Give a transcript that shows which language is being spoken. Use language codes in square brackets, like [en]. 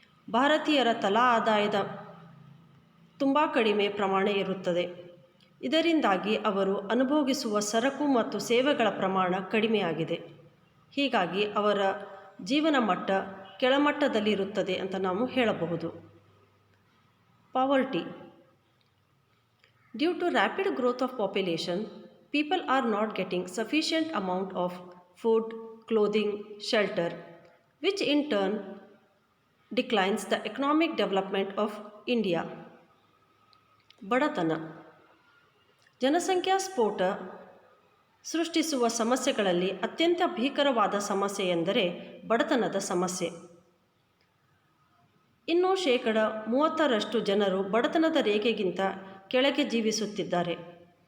[kn] ಭಾರತೀಯರ ತಲಾ ಆದಾಯದ ತುಂಬ ಕಡಿಮೆ ಪ್ರಮಾಣ ಇರುತ್ತದೆ. ಇದರಿಂದಾಗಿ ಅವರು ಅನುಭೋಗಿಸುವ ಸರಕು ಮತ್ತು ಸೇವೆಗಳ ಪ್ರಮಾಣ ಕಡಿಮೆಯಾಗಿದೆ. ಹೀಗಾಗಿ ಅವರ ಜೀವನ ಮಟ್ಟ ಕೆಳಮಟ್ಟದಲ್ಲಿರುತ್ತದೆ ಅಂತ ನಾವು ಹೇಳಬಹುದು. [en] Poverty. Due to rapid growth of population, people are not getting sufficient amount of food, clothing, shelter, which in turn declines the economic development of India. [kn] ಬಡತನ. ಜನಸಂಖ್ಯಾ ಸ್ಫೋಟ ಸೃಷ್ಟಿಸುವ ಸಮಸ್ಯೆಗಳಲ್ಲಿ ಅತ್ಯಂತ ಭೀಕರವಾದ ಸಮಸ್ಯೆ ಎಂದರೆ ಬಡತನದ ಸಮಸ್ಯೆ. ಇನ್ನು 30% ಜನರು ಬಡತನದ ರೇಖೆಗಿಂತ ಕೆಳಗೆ ಜೀವಿಸುತ್ತಿದ್ದಾರೆ.